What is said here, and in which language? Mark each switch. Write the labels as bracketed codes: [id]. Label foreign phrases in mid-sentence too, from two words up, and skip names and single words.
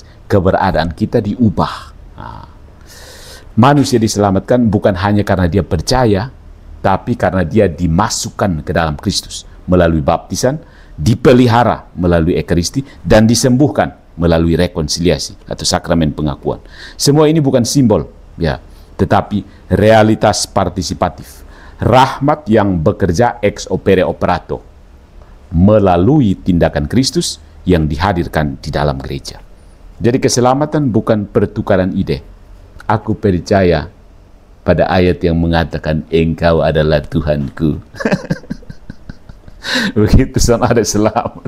[id] Keberadaan kita diubah. Nah, manusia diselamatkan bukan hanya karena dia percaya, tapi karena dia dimasukkan ke dalam Kristus melalui baptisan, dipelihara melalui Ekaristi, dan disembuhkan melalui rekonsiliasi atau sakramen pengakuan. Semua ini bukan simbol, ya, tetapi realitas partisipatif. Rahmat yang bekerja [la] ex opere operato [id] melalui tindakan Kristus yang dihadirkan di dalam gereja. Jadi keselamatan bukan pertukaran ide. Aku percaya pada ayat yang mengatakan engkau adalah Tuhanku. Begitu sama ada selamat.